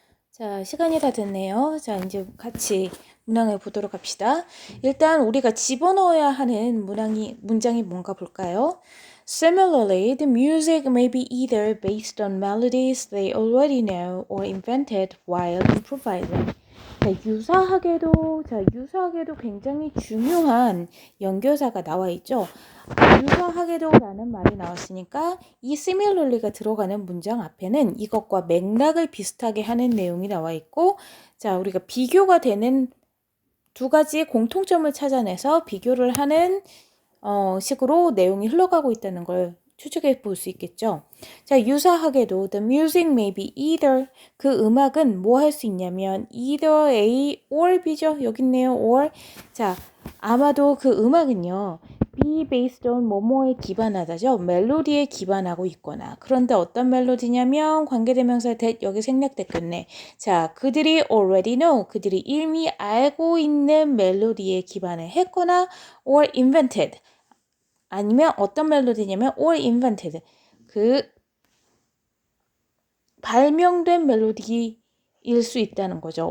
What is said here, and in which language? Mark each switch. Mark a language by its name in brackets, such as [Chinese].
[Korean] 자, 시간이 다 됐네요. 자, 이제 같이 문항을 보도록 합시다. 일단 우리가 집어넣어야 하는 문장이 뭔가 볼까요? [English] Similarly, the music may be either based on melodies they already know or invented while improvising. [Korean] 유사하게도 굉장히 중요한 연결사가 나와 있죠. 유사하게도라는 말이 나왔으니까 이 similarly가 들어가는 문장 앞에는 이것과 맥락을 비슷하게 하는 내용이 나와 있고, 자, 우리가 비교가 되는 두 가지의 공통점을 찾아내서 비교를 하는 식으로 내용이 흘러가고 있다는 걸 추측해 볼 수 있겠죠. 자, 유사하게도 [English] the music may be either, [Korean] 그 음악은 뭐 할 수 있냐면 either A or B죠. 여기 있네요. or. 자, 아마도 그 음악은요. [English] be based on [Korean] 뭐뭐에 기반하다죠. 멜로디에 기반하고 있거나. 그런데 어떤 멜로디냐면 관계대명사 that 여기 생략됐겠네. 자, 그들이 [English] already know, [Korean] 그들이 이미 알고 있는 멜로디에 기반을 했거나 [English] or invented, [Korean] 아니면 어떤 멜로디냐면 or invented, 그 발명된 멜로디일 수 있다는 거죠.